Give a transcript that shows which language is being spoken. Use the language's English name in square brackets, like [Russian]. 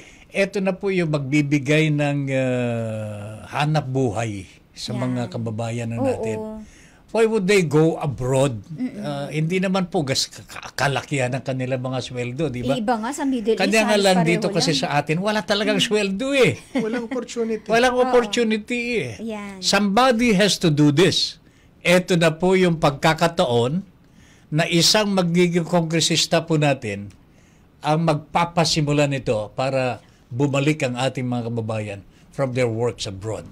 [Filipino] Ito na po yung magbibigay ng hanap buhay sa mga kababayan na natin. [English] Why would they go abroad? [Filipino] Hindi naman po kalakihan ng kanilang mga sweldo, di ba? Iba nga sa Middle East. Kanya nga lang pareho dito kasi lang. sa atin, wala talagang sweldo eh. Walang opportunity. Walang opportunity eh. Yan. [English] Somebody has to do this. [Filipino] Ito na po yung pagkakataon na isang magiging kongresista po natin ang magpapasimula nito para bumalik ang ating mga kababayan [English] from their works abroad.